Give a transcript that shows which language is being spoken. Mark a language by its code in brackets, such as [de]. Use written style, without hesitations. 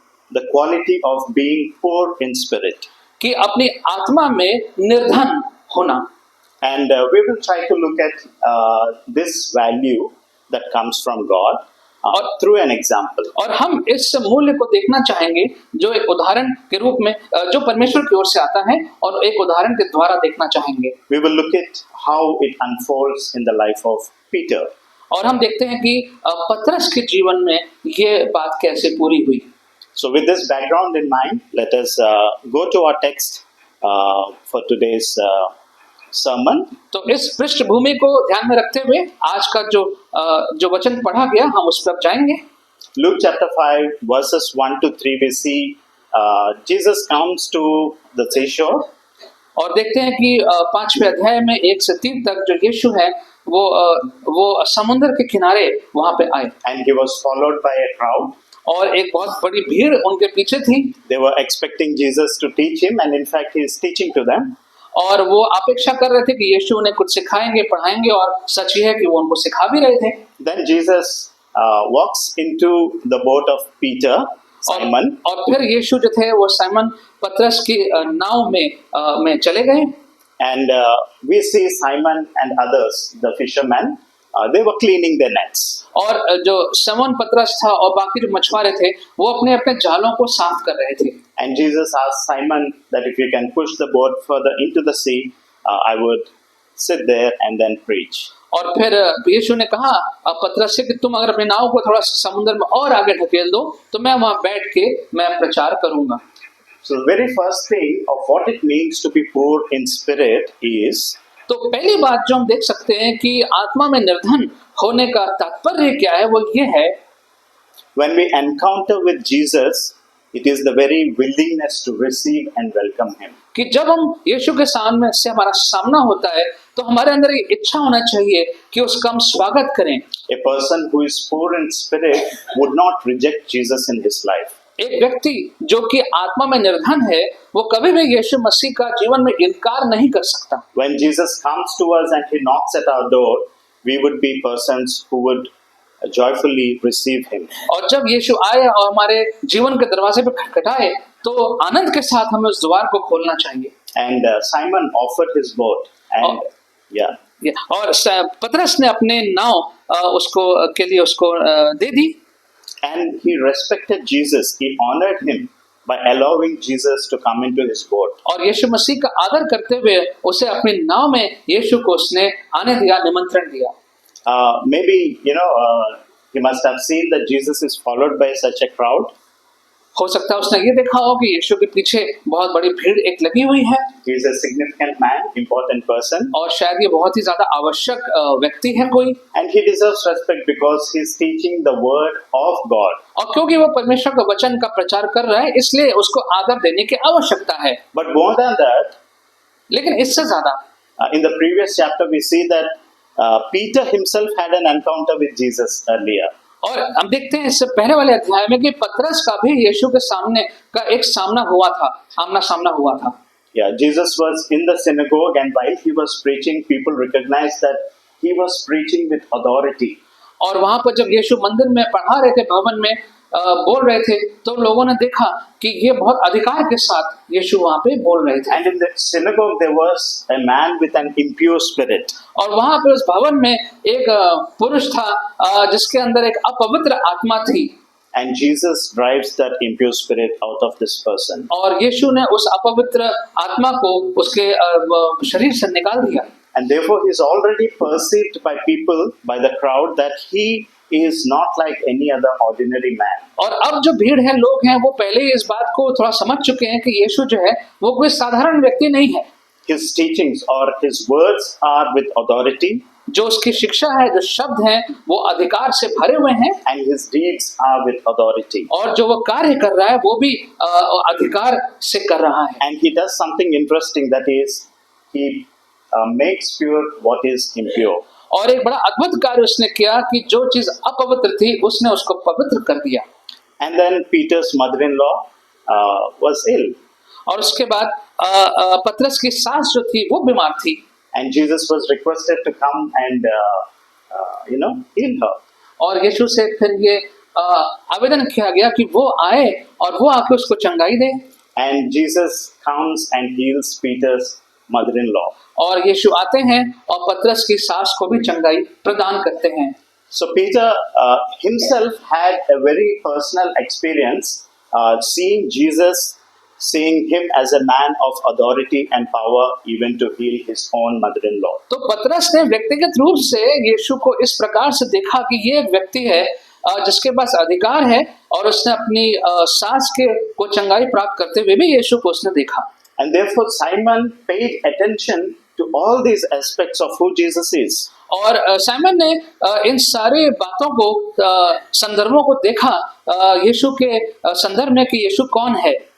[en] The quality of being poor in spirit. [hi] कि अपनी आत्मा में निर्धन होना। [en] And we will try to look at this value that comes from God through an example. [hi] और हम इस मूल्य को देखना चाहेंगे जो एक उदाहरण के रूप में जो परमेश्वर की ओर से आता है और एक उदाहरण के द्वारा देखना चाहेंगे। [en] We will look at how it unfolds in the life of Peter. [hi] और हम देखते हैं कि पतरस के जीवन में ये बात कैसे पूरी हुई। [en] So with this background in mind, let us go to our text for today's sermon. [hi] तो इस पृष्ठभूमि को ध्यान में रखते हुए आज का जो वचन पढ़ा गया हम उस पर जाएंगे। [en] Luke chapter 5 verses 1 to 3 we see Jesus comes to the seashore. [hi] और देखते हैं कि 5वें अध्याय में 1 से 3 तक जो यीशु है वो समुद्र के किनारे वहां पे आए। [en] And he was followed by a crowd. [hi] और एक बहुत बड़ी भीड़ उनके पीछे थी। [en] They were expecting Jesus to teach him and in fact he is teaching to them. [hi] और वो अपेक्षा कर रहे थे कि यीशु उन्हें कुछ सिखाएंगे पढ़ाएंगे और सच ही है कि वो उनको सिखा भी रहे थे। [en] Then Jesus walks into the boat of Peter, Simon. [hi] और फिर यीशु जो थे वो साइमन पतरस की नाव में चले गए। [en] And we see Simon and others, the fishermen, they were cleaning their nets. [hi] और जो समौन पतरस था और बाकी जो मछुआरे थे वो अपने जालों को साफ कर रहे थे। [en] And Jesus asked Simon that if you can push the boat further into the sea, I would sit there and then preach. [hi] और फिर यीशु ने कहा पतरस से कि तुम अगर अपनी नाव को थोड़ा सा समुद्र में और आगे ढकेल दो तो मैं वहां बैठ के मैं प्रचार करूंगा। [en] So the very first thing of what it means to be poor in spirit is, [hi] तो पहली बात जो हम देख सकते हैं कि आत्मा में निर्धन होने का तात्पर्य क्या है वो ये है [en] when we encounter with Jesus, it is the very willingness to receive and welcome him. [hi] कि जब हम यीशु के सामने से हमारा सामना होता है तो हमारे अंदर ये इच्छा होना चाहिए कि उसका हम स्वागत करें। [en] A person who is poor in spirit would not reject Jesus in his life. [hi] एक व्यक्ति जो कि आत्मा में निर्धन है वो कभी भी यीशु मसीह का जीवन में इनकार नहीं कर सकता। [en] When Jesus comes to us and he knocks at our door, we would be persons who would joyfully receive him. [hi] और जब यीशु आए और हमारे जीवन के दरवाजे पे खटखटाए तो आनंद के साथ हमें उस द्वार को खोलना चाहिए। [en] And Simon offered his boat, and [hi] और पतरस ने अपने नाव उसको के लिए उसको दे दी। [en] and he respected Jesus. He honored him by allowing Jesus to come into his boat. [hi] और यीशु मसीह का आदर करते हुए उसे अपनी नाव में यीशु को उसने आने दिया, निमंत्रण दिया। [en] Maybe he must have seen that Jesus is followed by such a crowd. [hi] हो सकता है उसने ये देखा हो कि यीशु के पीछे बहुत बड़ी भीड़ एक लगी हुई है [en] He is a significant man, important person, [hi] और शायद ये बहुत ही ज्यादा आवश्यक व्यक्ति है कोई, [en] and he deserves respect because he is teaching the word of God. [hi] और क्योंकि वो परमेश्वर के वचन का प्रचार कर रहा है इसलिए उसको आदर देने की आवश्यकता है। [en] But more than that, [hi] लेकिन इससे ज्यादा [en] in the previous chapter we see that Peter himself had an encounter with Jesus earlier. [hi] और हम देखते हैं इससे पहले वाले अध्याय में कि पतरस का भी यीशु के सामने का एक सामना हुआ था, आमना सामना हुआ था। [en] Yeah, Jesus was in the synagogue, and while he was preaching, people recognized that he was preaching with authority. [hi] और वहां पर जब यीशु मंदिर में पढ़ा रहे थे, भवन में बोल रहे थे, तो लोगों ने देखा कि ये बहुत अधिकार के साथ यीशु वहां पे बोल रहे थे। [en] And in the synagogue there was a man with an impure spirit. [hi] और वहां पे उस भवन में एक पुरुष था जिसके अंदर एक अपवित्र आत्मा थी। [en] And Jesus drives that impure spirit out of this person. [hi] और यीशु ने उस अपवित्र आत्मा को उसके शरीर से निकाल दिया। [en] And therefore he is already perceived by people, by the crowd, that he is not like any other ordinary man. [hi] और अब जो भीड़ है, लोग हैं, वो पहले ही इस बात को थोड़ा समझ चुके हैं कि यीशु जो है वो कोई साधारण व्यक्ति नहीं है। [en] His teachings or his words are with authority. [hi] जो उसकी शिक्षा है, जो शब्द हैं, वो अधिकार से भरे हुए हैं। [en] And his deeds are with authority. [hi] और जो वो कार्य कर रहा है वो भी अधिकार से कर रहा है। [en] And he does something interesting, that is, he makes pure what is impure. [hi] और एक बड़ा अद्भुत कार्य उसने किया कि जो चीज अपवित्र थी उसने उसको पवित्र कर दिया। [en] And then Peter's mother-in-law was ill. [hi] और उसके बाद पतरस की सास जो थी वो बीमार थी। [en] And Jesus was requested to come and heal her. [hi] और यीशु से फिर ये आवेदन किया गया कि वो आए और वो आके उसको चंगाई दे। [en] And Jesus comes and heals Peter's mother-in-law. [hi] और यीशु आते हैं और पतरस की सास को भी चंगाई प्रदान करते हैं। [en] So Peter himself had a very personal experience seeing Jesus, seeing him as a man of authority and power, even to heal his own mother-in-law. [hi] तो पतरस ने व्यक्तिगत रूप से यीशु को इस प्रकार से देखा कि ये एक व्यक्ति है जिसके पास अधिकार है, और उसने अपनी सास के को चंगाई प्राप्त करते हुए भी यीशु को उसने देखा। [en] And therefore Simon paid attention to all these aspects of who Jesus is. [hi] और साइमन ने इन सारे बातों को संदर्भों को देखा यीशु के संदर्भ में कि यीशु कौन है।